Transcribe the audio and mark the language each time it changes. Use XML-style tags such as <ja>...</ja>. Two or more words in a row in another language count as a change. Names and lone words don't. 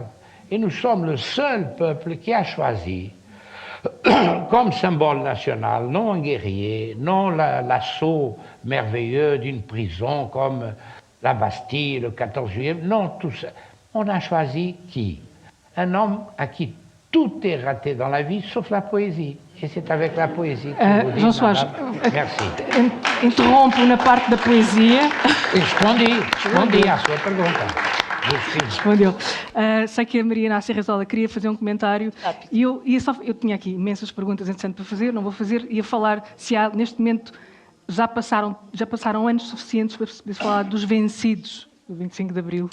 <fr>Et nous sommes le seul peuple qui a choisi, comme symbole national, non un guerrier, non l'assaut merveilleux d'une prison comme la Bastille, le 14 juillet, non tout ça. On a choisi qui? Un homme à qui tout est raté dans la vie, sauf la poésie. Et c'est avec la poésie que je vous dis, João Soares, merci.</fr> <pt>interrompo na parte da poesia. Respondi à sua pergunta. Respondeu. Sei que a Maria Inácia Rezola queria fazer um comentário e eu tinha aqui imensas perguntas interessantes para fazer, não vou fazer, ia falar se há, neste momento, já passaram anos suficientes para se falar dos vencidos do 25 de Abril.</pt>